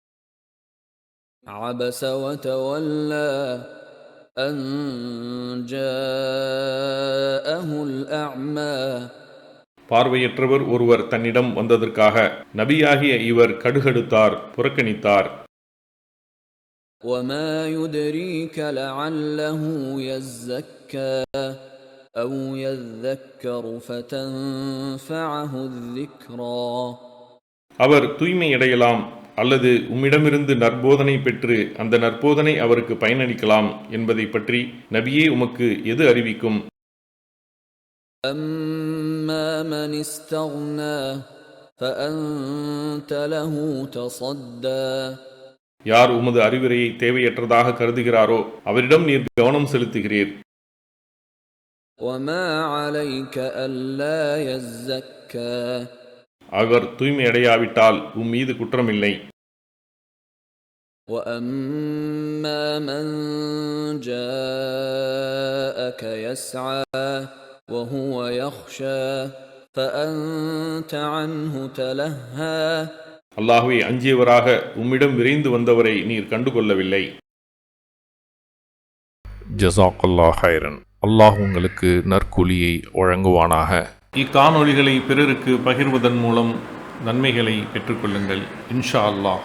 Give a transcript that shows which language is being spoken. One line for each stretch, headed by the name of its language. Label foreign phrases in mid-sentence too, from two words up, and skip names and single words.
Arabic: عبس وتولى أن جاءه الأعمى.
Tamil: பார்வையற்றவர் ஒருவர் தன்னிடம் வந்ததற்காக நபியாகிய இவர் கடுகடுத்தார், புறக்கணித்தார்.
Arabic: وَمَا يُدْرِيكَ لَعَلَّهُ يَزَّكَّى أَوْ يَذَّكَّرُ فَتَنفَعَهُ الذِّكْرَى.
Tamil: அவர் தூய்மையடையலாம் அல்லது உம்மிடமிருந்து நற்போதனை பெற்று அந்த நற்போதனை அவருக்கு பயனளிக்கலாம் என்பதை பற்றி நபியே உமக்கு எது அறிவிக்கும்?
Arabic: أَمَّا مَنِ اسْتَغْنَى فَأَنْتَ لَهُ تَصَدَّى.
Tamil: யார் உமது அறிவுரையை தேவையற்றதாக கருதுகிறாரோ அவரிடம் நீர் கவனம் செலுத்துகிறீர்.
Arabic: وَمَا عَلَيْكَ أَلَّا يَزَّكَّى.
Tamil: அவர் தூய்மையடையாவிட்டால் மீது குற்றமில்லை.
Arabic: وَأَمَّا مَنْ جَاءَكَ يَسْعَى وَهُوَ يَخْشَى فَأَنْتَ عَنْهُ تَلَهَّى.
Tamil: அல்லாஹ்வை அஞ்சியவராக உம்மிடம் விரைந்து வந்தவரை நீர் கண்டுகொள்ளவில்லை.
Arabic: جزاك الله خيرا.
Tamil: அல்லாஹ் உங்களுக்கு நற்கூலியை வழங்குவானாக. இக்காணொளிகளை பிறருக்கு பகிர்வதன் மூலம் நன்மைகளை பெற்றுக்கொள்ளுங்கள்
Arabic: إن شاء الله.